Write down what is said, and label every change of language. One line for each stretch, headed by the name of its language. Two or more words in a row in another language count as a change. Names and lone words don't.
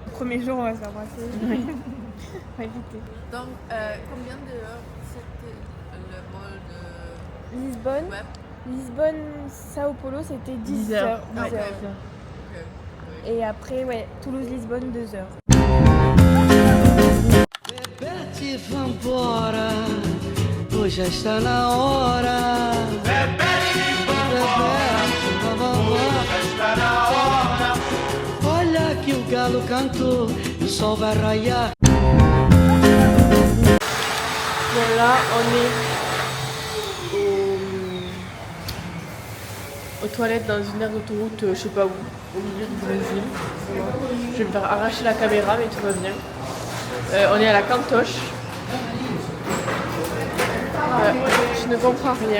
French: Le premier jour, on va s'embrasser. Oui. On va éviter. Donc combien d'heures c'était le vol de Lisbonne. web? Lisbonne, Sao Paulo, c'était 10 heures. heures. 10 Ah, heures. Ok. Et après, ouais, Toulouse-Lisbonne, 2 heures.
Portuguese: Bebete, vambora, hoje já está na hora. Bebete, vambora, já está na hora. Olha que o galo cantou, o sol vai raiar.
French: Voilà, on est aux toilettes dans une aire d'autoroute, je sais pas où, au milieu du Brésil. Je vais me faire arracher la caméra, mais tout va bien. On est à la Cantoche. Je ne comprends rien.